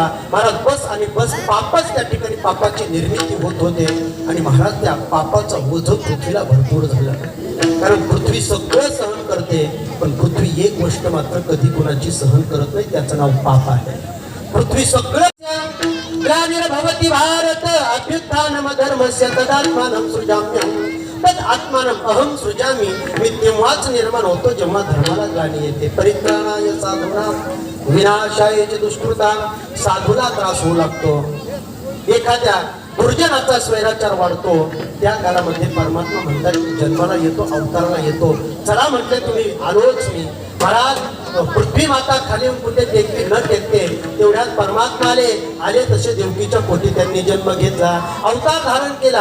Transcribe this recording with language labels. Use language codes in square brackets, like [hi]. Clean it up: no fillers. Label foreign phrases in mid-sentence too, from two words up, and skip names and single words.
[mr] महाराज बस आणि बस पापच त्या ठिकाणी पापाची निर्मिती होत होते. आणि महाराज त्या पापाचं ओझं पृथ्वीला भरपूर झालं. कारण पृथ्वी सगळं सहन करते, पण पृथ्वी एक गोष्ट मात्र कधी कोणाची सहन करत नाही, त्याचं नाव पाप आहे. पृथ्वी सगळं [sa] ग्लानिर्भवति भारत अभ्युत्थानम धर्मस्य तदात्मानं सृजाम्यहं तद आत्मानं अहम सृजामी. [mr] मी तेव्हाच निर्माण होतो जेव्हा धर्माला ग्लानी येते. [sa] परित्राणाय साधूनां विनाशाय च दुष्कृतां. [mr] साधूला त्रास होऊ लागतो, एखाद्या दुर्जनाचा स्वैराचार वाढतो, त्या काळामध्ये परमात्मा म्हणतात की जन्माला येतो, अवताराला येतो. चला म्हटले तुम्ही आलोच मी. महाराज पृथ्वी माता खाली कुठे टेकते न टेकते, तेवढ्यात परमात्मा आले तसे देवकीच्या पोटी त्यांनी जन्म घेतला, अवतार धारण केला.